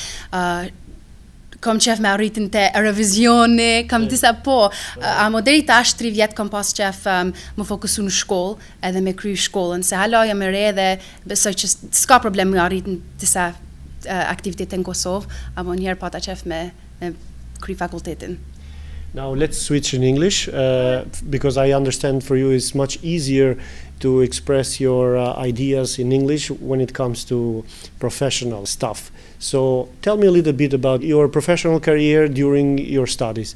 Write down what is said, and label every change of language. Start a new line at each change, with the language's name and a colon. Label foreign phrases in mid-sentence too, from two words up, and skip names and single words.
Albanian: kam qef me arritin të Eurovisioni, kam disa amo deri tash 3 vjet kam pas qef më fokusu në shkollë edhe me kry shkollën, se hala jam e re dhe besoj që s'ka problem me arritin disa aktivitete në Kosovë, amo njerë pata qef me kry fakultetin.
English: Now let's switch in English, because I understand for you it's much easier to express your ideas in English when it comes to professional stuff. So tell me a little bit about your professional career during your studies.